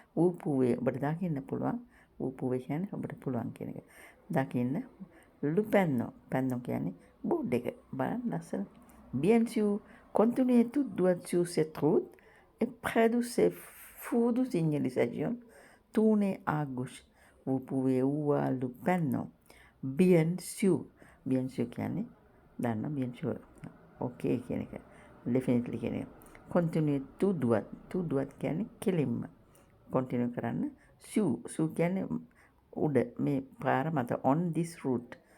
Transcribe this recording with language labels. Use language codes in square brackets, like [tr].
[fr] vous pouvez [si] ඔබට දකින්න පුළුවන්. vous pouvez කියන්නේ ඔබට පුළුවන් කියන එක. දකින්න le panneau කියන්නේ බෝඩ් එක. බලන්න ලස්සන. [fr] Bien sûr, continuez tout droit sur cette route et près de ce feu de signalisation, tournez à gauche. Vous pouvez voir le panneau. Bien sûr [si] කියන්නේ දන්න [fr] bien sûr. [si] Okay කියන එක. Definitely කියන එක. [fr] Continue tout droit [si] කියන්නේ කෙලින්ම. Continue කරන්න. Sur කියන්නේ උඩ මේ පාර මත [en] on this route.